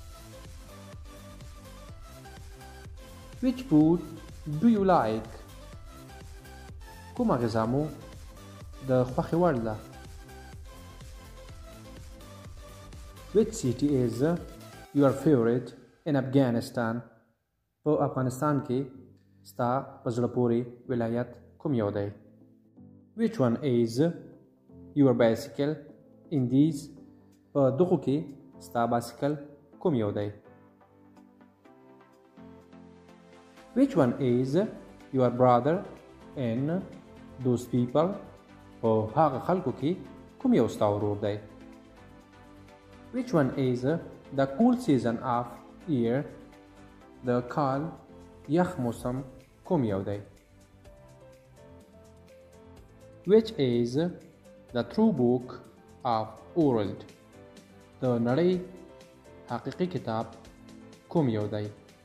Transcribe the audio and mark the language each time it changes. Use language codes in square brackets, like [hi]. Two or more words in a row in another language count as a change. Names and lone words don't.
[en] Which food do you like? [ps] کومه غذا مو د خوښې وړ ده؟ [en] Which city is your favorite in Afghanistan? [ps] په افغانستان کې ستا په زړه پورې ولایت کوم یو دی؟ [en] Which one is your bicycle in these? [ps] په دغو کې ستا بایسکل کوم یو دی؟ [en] Which one is your brother in those people? [ps] په هغه خلکو کې کوم یو ستا ورور دی؟ [en] Which one is the cool season of year? [ps] د کال یخ موسم کوم یو دی؟ [en] Which is the true book of world? [ps] د نړۍ حقیقي کتاب کوم یو دی؟